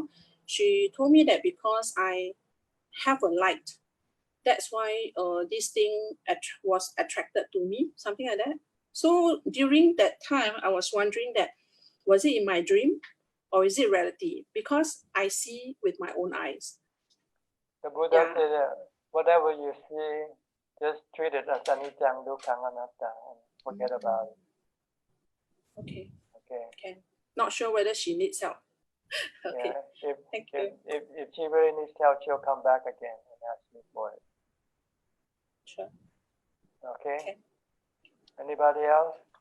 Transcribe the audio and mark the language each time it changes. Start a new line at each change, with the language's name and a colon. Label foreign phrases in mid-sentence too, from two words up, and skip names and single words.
English: She told me that because I have a light, that's why this thing was attracted to me, something like that. So during that time, I was wondering that, was it in my dream or is it reality? Because I see with my own eyes. The Buddha said that whatever you see, just treat it as
Pali: anicca, dukkha, anatta,
English: and forget about it. Okay. Not sure whether she needs help. Okay. Yeah. Thank you. If she really needs help, she'll come back again and ask you for it. Sure. Okay. Anybody else?